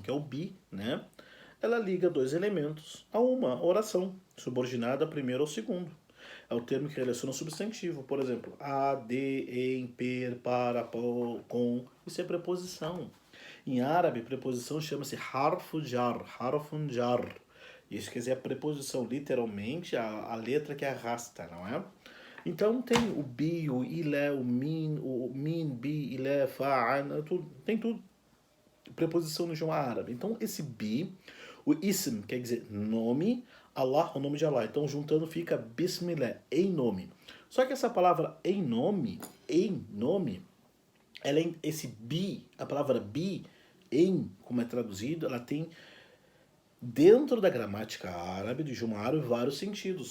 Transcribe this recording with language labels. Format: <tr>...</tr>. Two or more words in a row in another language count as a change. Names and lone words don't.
<pt>Que é o bi, né? Ela liga dois elementos a uma oração, subordinada primeiro ao segundo. É o termo que relaciona o substantivo. Por exemplo, a, de, em, per, para, com. Isso é preposição. Em árabe, preposição chama-se</pt> <ar>حرف جر، حرف جر.</ar> <pt>Isso quer dizer a preposição, literalmente, a letra que arrasta, não é? Então tem o bi, o ilé, o min,</pt> <ar>بـ، إلى، فعن,</ar> <pt>tem tudo. Preposição no idioma árabe. Então esse bi, o ism, quer dizer nome, Allah, o nome de Allah. Então juntando fica Bismillah, em nome. Só que essa palavra em nome, esse bi, a palavra bi, em, como é traduzido, ela tem dentro da gramática árabe, do idioma árabe, vários sentidos.</pt>